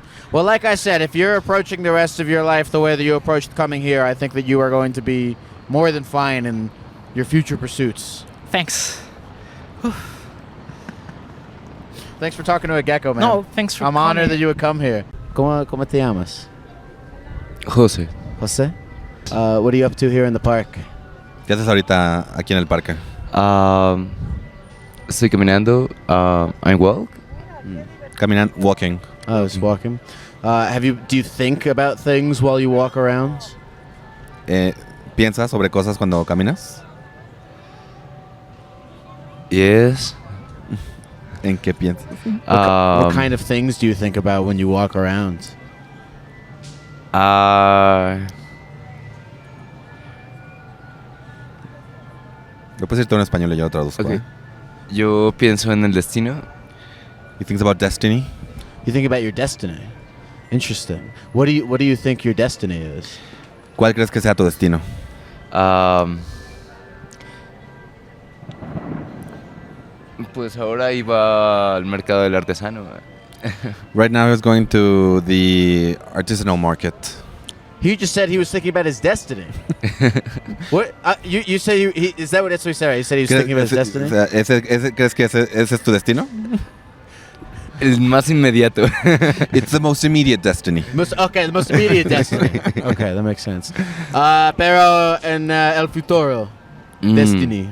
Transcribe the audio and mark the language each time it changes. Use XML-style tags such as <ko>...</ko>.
<en>Well, like I said, if you're approaching the rest of your life the way that you approached coming here, I think that you are going to be more than fine in your future pursuits. Thanks. Thanks for talking to a gecko, man. No, thanks for I'm coming. honored that you would come here.</en> <es>¿Cómo te llamas? José. José?</es> <en>What are you up to here in the park?</en> <es>¿Qué haces ahorita aquí en el parque? Estoy caminando.</es> <en>I'm walk.</en> <es>Caminando,</es> <en>walking. Oh, just walking. Do you think about things while you walk around?</en> <es>¿Piensas sobre cosas cuando caminas?</es> <en>Yes.</en> <es>¿En qué piensas?</es> <en>What kind of things do you think about when you walk around?</en> <es>Lo puedes decir todo en español y yo lo traduzco. Okay. Yo pienso en el destino.</es> <en>He thinks about destiny. You think about your destiny. Interesting. What do you think your destiny is?</en> <es>¿Cuál crees que sea tu destino? Pues ahora iba al mercado del artesano.</es> <en>Right now he's going to the artisanal market. He just said he was thinking about his destiny. What? You said is that what he said? He said he was thinking about his destiny?</en> <es>¿Crees que ese es tu destino? El más inmediato.</es> <en>It's the most immediate destiny. The most immediate destiny. Okay, that makes sense.</en> <es>Pero en el futuro, destiny.</es>